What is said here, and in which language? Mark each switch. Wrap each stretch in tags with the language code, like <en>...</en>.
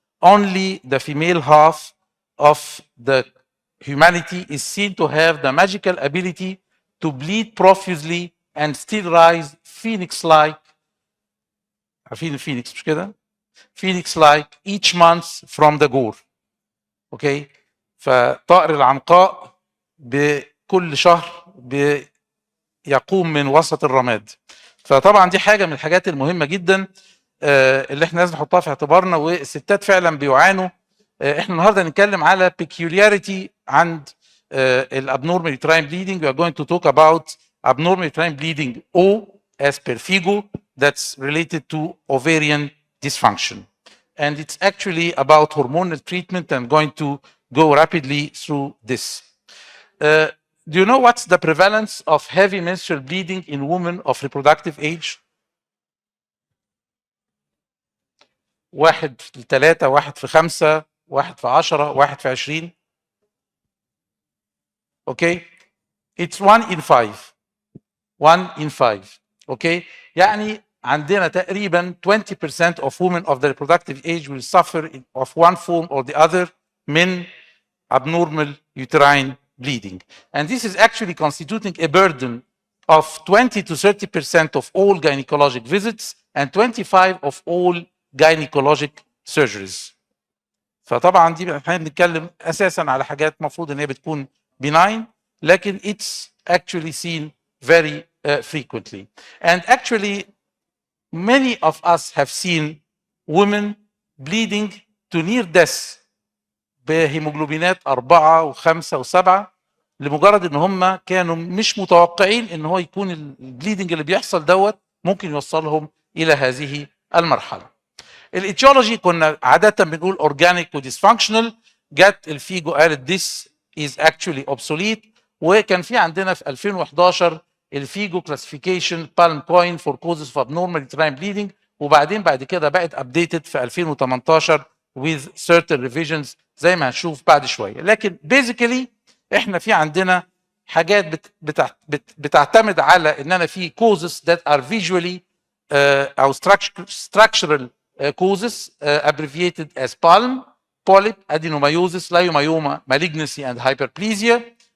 <en>Only the female half of the humanity is seen to have the magical ability to bleed profusely and still rise phoenix-like.</en> <ar>عارفين الفينيكس مش كده؟</ar> <en>Phoenix-like each month from the gore.</en> <ar>اوكي؟ فطائر العنقاء بكل شهر يقوم من وسط الرماد. فطبعا دي حاجه من الحاجات المهمه جدا اللي احنا لازم نحطها في اعتبارنا، والستات فعلا بيعانوا. احنا النهارده هنتكلم على peculiarity عند الابنورمال يوتراين bleeding.</ar> <en>We are going to talk about abnormal uterine bleeding O as per FIGO that's related to ovarian dysfunction. and it's actually about hormonal treatment. I'm going to go rapidly through this. Do you know what's the prevalence of heavy menstrual bleeding in women of reproductive age?</en> <ar>1 في 3, 1 في 5, 1 في 10, 1 في 20.</ar> <en>Okay, it's 1 in 5. 1 in 5. Okay,</en> <ar>يعني عندنا تقريبا</ar> <en>20% of women of the reproductive age will suffer of one form or the other</en> <ar>من</ar> <en>abnormal uterine bleeding. And this is actually constituting a burden of 20 to 30% of all gynecologic visits and 25% of all gynecologic surgeries.</en> <ar>فطبعا دي احنا بنتكلم اساسا على حاجات مفروض ان هي بتكون benign, لكن</ar> <en>it's actually seen very frequently. And actually many of us have seen women bleeding to near death</en> <ar>بهيموجلوبينات 4 و5 و7 لمجرد ان هم كانوا مش متوقعين ان هو يكون البليدنج اللي بيحصل دوت ممكن يوصلهم الى هذه المرحله. الايتيولوجي كنا عاده بنقول اورجانيك وديسفانكشنال، جت الفيجو قالت</ar> <en>this is actually obsolete،</en> <ar>وكان في عندنا في 2011 الفيجو كلاسيفيكيشن بالم كوين فور كوزز اوف abnormal uterine bleeding، وبعدين بعد كده بقت ابديتد في 2018</ar> <en>with certain revisions</en> <ar>زي ما هنشوف بعد شويه.</ar> <en>لكن basically</en> <ar>احنا في عندنا حاجات بتعتمد على ان انا في</ar> <en>causes that are visually او structural causes abbreviated as PALM: polyp, adenomyosis, leiomyoma, malignancy and hyperplasia.</en>